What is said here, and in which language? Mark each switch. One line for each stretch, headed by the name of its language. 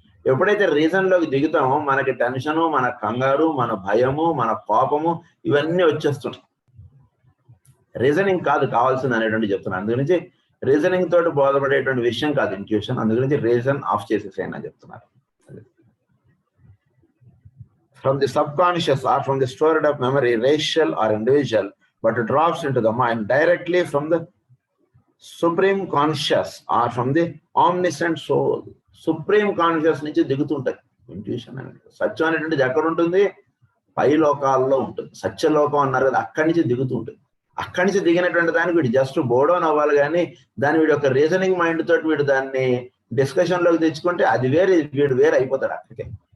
Telugu: ఎప్పుడైతే రీజన్ లోకి దిగుతామో మనకి టెన్షను, మన కంగారు, మన భయము, మన కోపము ఇవన్నీ వచ్చేస్తున్నాయి. రీజనింగ్ కాదు కావాల్సింది అనేటువంటి చెప్తున్నాను. అందు గురించి రీజనింగ్ తోటి బోధపడేటువంటి విషయం కాదు ఇంట్యూషన్. అందు గురించి రీజన్ ఆఫ్ చేసేసేయని అని చెప్తున్నారు.
English: From the subconscious or from the stored up memory, racial or individual, but it drops into the mind directly from the supreme conscious or from the omniscient soul.
Telugu: Supreme conscious నుంచి దిగుతుంటాయి intuition అనేది. సత్యం అనేటువంటిది ఎక్కడ ఉంటుంది, పై లోకాల్లో ఉంటుంది. సత్యలోకం అన్నారు కదా, అక్కడి నుంచి దిగుతుంటుంది. అక్కడి నుంచి దిగినటువంటి దానికి వీడు జస్ట్ బోర్డౌన్ అవ్వాలి, కానీ దాన్ని వీడు ఒక రీజనింగ్ మైండ్ తోటి వీడు దాన్ని డిస్కషన్ లోకి తెచ్చుకుంటే అది వేరే, వీడు వేరే అయిపోతాడు అక్కడికే.